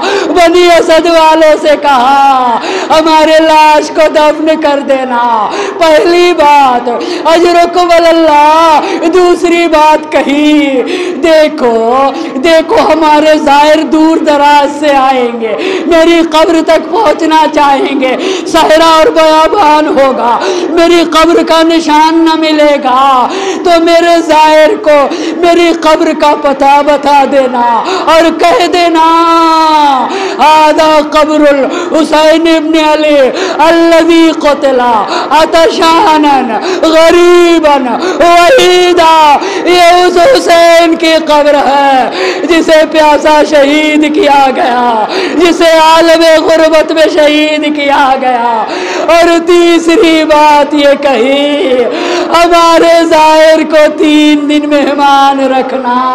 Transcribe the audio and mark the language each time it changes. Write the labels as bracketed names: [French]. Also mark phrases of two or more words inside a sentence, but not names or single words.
[Urdu] بنی اسد والوں سے کہا ہمارے لاش کو دفن کر دینا، پہلی بات [Arabic] اجرکم اللہ، [Urdu] دوسری بات کہی دیکھو دیکھو ہمارے زائر دور دراز سے آئیں گے، میری قبر تک پہنچنا چاہیں گے، صحرا اور بیابان ہوگا، میری قبر کا نشان نہ ملے گا، تو میرے زائر کو میری قبر کا پتہ بتا دینا اور کہہ دینا [Arabic] آدھا قبر الحسین ابن علی الذی قتلا عطشانن غریبن وحیدا، [Urdu] یہ اس حسین کی قبر ہے جسے پیاسا شہید کیا گیا، جسے عالم غربت میں شہید کیا گیا۔ اور تیسری بات یہ کہی ہمارے زائر کو 3 دن مہمان رکھنا۔